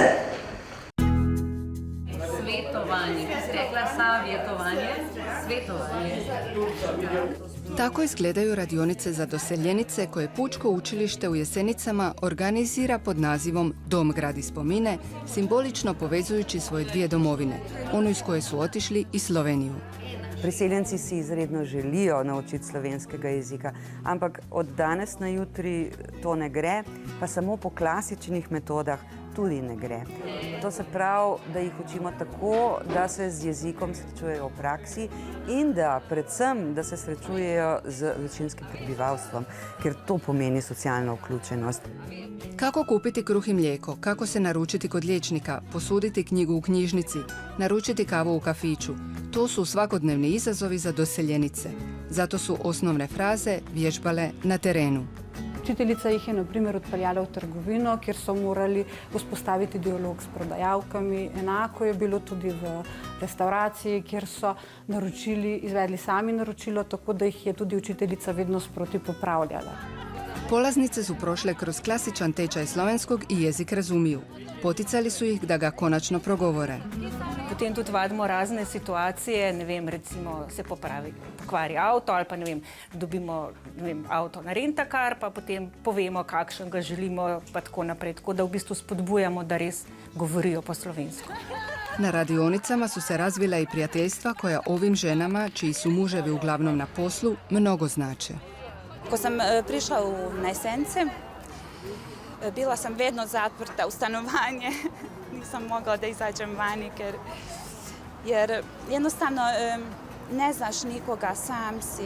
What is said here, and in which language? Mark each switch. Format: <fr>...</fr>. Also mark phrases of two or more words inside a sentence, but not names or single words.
<sl>Svetovanje, ki ste rekla savjetovanje, svetovanje.</sl> <hr>Tako izgledaju radionice za doseljenice koje Pučko učilište u Jesenicama organizira pod nazivom Dom gradi spomine, simbolično povezujući svoje dvije domovine, onu iz koje su otišli i Sloveniju.</hr> <sl>Priseljenci si izredno želijo naučiti slovenskega jezika, ampak od danes na jutri to ne gre, pa samo po klasičnih metodah tudi ne gre. To se pravi, da jih učimo tako, da se z jezikom srečujejo v praksi in da predvsem, da se srečujejo z večinskim prebivalstvom, ker to pomeni socialno vključenost.</sl> <hr>Kako kupiti kruh in mlijeko, kako se naručiti kod liječnika, posuditi knjigu u knjižnici, naručiti kavu u kafiću. To su svakodnevni izazovi za doseljenice. Zato su osnovne fraze vježbale na terenu.</hr> <sl>Učiteljica jih je na primer odpeljala v trgovino, kjer so morali vzpostaviti dialog s prodajalkami. Enako je bilo tudi v restauraciji, kjer so izvedli sami naročilo, tako da jih je tudi učiteljica vedno sproti popravljala.</sl> <hr>Polaznice su prošle kroz klasičan tečaj slovenskog i jezik razumiju. Poticali su ih da ga konačno progovore.</hr> <sl>Potem tudi vadimo razne situacije, ne vem, recimo se pokvari avto ali pa ne vem, dobimo avto na rentakar, pa potem povemo, kakšen ga želimo, pa tako naprej. Tako da v bistvu spodbujamo, da res govorijo po slovensko.</sl> <hr>Na radionicama su se razvila i prijateljstva koja ovim ženama, čiji su muževi uglavnom na poslu, mnogo znače.</hr> <bs>Ko sam prišla u Nesence, bila sam vedno zatvrta u stanovanje. Nisam mogla da izađem vani jer jednostavno ne znaš nikoga, sam si.</bs>